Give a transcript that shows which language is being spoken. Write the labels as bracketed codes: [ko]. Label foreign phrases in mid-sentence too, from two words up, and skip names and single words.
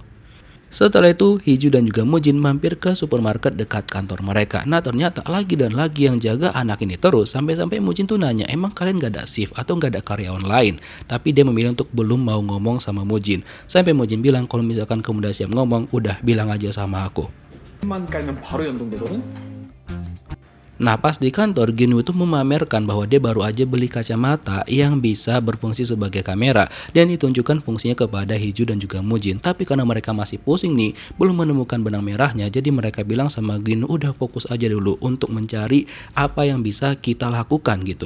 [id] Setelah itu Hiju dan juga Mujin mampir ke supermarket dekat kantor mereka. Nah ternyata lagi dan lagi yang jaga anak ini terus. Sampai-sampai Mujin tuh nanya emang kalian gak ada shift atau gak ada karyawan lain. Tapi dia memilih untuk belum mau ngomong sama Mujin. Sampai Mujin bilang kalau misalkan kamu udah siap ngomong, udah bilang aja sama aku. [ko] 만 깔면 바로 연동되거든. [id] Nah, pas di kantor, Ginwoo itu memamerkan bahwa dia baru aja beli kacamata yang bisa berfungsi sebagai kamera dan ditunjukkan fungsinya kepada Hiju dan juga Mujin. Tapi karena mereka masih pusing nih, belum menemukan benang merahnya, jadi mereka bilang sama Ginwoo udah fokus aja dulu untuk mencari apa yang bisa kita lakukan gitu.